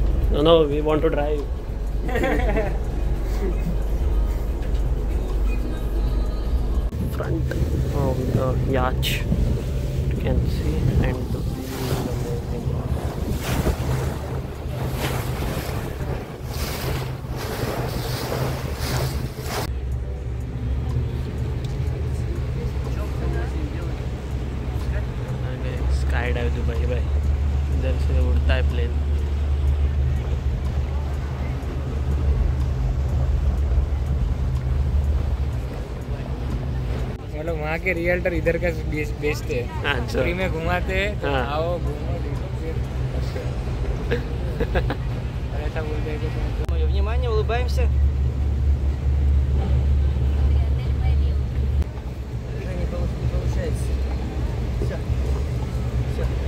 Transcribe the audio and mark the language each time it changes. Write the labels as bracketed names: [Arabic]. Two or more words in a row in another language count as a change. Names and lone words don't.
[English] No, we want to drive. Front of the yacht, you can see, and the view is amazing. [Hindi] स्काई डाइव दुबई भाई, इधर से उड़ता है प्लेन। मतलब वहाँ के रियल्टर इधर का बेचते हैं, अच्छा। फ्री में घुमाते हैं, तो हाँ। आओ घूमो फिर और ऐसा बोलते हैं कि [Russian] Внимание, улыбаемся. Не получается. Все. Все.